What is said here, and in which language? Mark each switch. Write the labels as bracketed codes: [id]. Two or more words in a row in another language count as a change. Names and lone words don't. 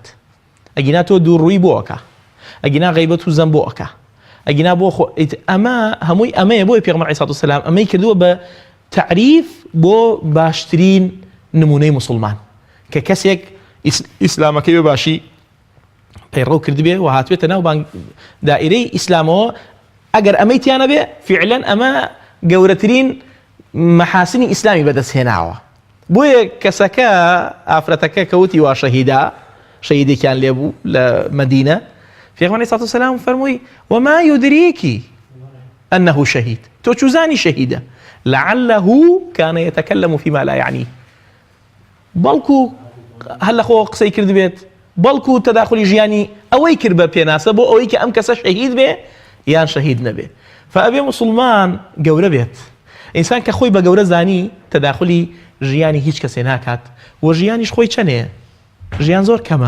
[ckb] ئەگینا تۆ دووڕووی بۆ ئەکا، ئەگینا غەیبەت و زەم بۆ ئەکا، ئەگینا بۆ خۆ ئەمە هەمووی ئەمەیە بۆی پێغەمبەر [ar] عەلەیهی سەڵاتو وەسەلام [ckb] ئەمەی کردووە بە تعریف بۆ باشترین نمونەی مسلمان، کە کەسێک ئیسلامەکەی بە باشی پەیڕەو کردبێ و هاتوێتە ناو دائیرەی ئیسلامەوە. ئەگەر ئەمەی تیانە بێ فعلەن ئەمە گەورەترین مەحاسنی ئیسلامی بەدەستهێناوە. بۆیە کەسەکە ئافرەتەکە کەوتی وا شەهیدا، شەهیدێکیان لێبوو لە مەدینە، پێغەمبەر [ar] عەلەیهی سەڵاتو وەسەلام [ckb] فەرمووی [ar] وما يدريكي أنه شهيد، [ckb] تۆ چوزانی شەهیدە، [ar] لعله كان يتكلم فيما لا يعنيه، [ckb] بەڵکو هەر لە خۆ قسەی کرد بێت، بەڵکو تەداخلی ژیانی ئەوەی کرد بە پێناسە بۆ ئەوەی کە ئەم کەسە شەهید بێ یان شەهید نەبێ. فەبێ مسلمان گەورە بێت، ئینسان کە خۆی بە گەورە زانی تەداخلی ژیانی هیچ کەسێ ناکات و ژیانیش خۆی چەنەیە، ژیان زۆر کەمە.